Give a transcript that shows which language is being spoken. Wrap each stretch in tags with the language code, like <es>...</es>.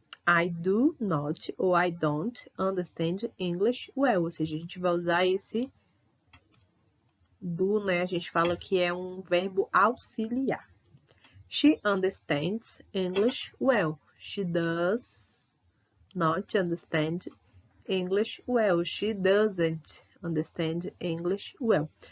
<en>I do not ou I don't understand English well.</en> <pt>Ou seja, a gente vai usar esse do, a gente fala que é um verbo auxiliar.</pt> <en>She understands English well. She does not understand English well. She doesn't understand English well.</en>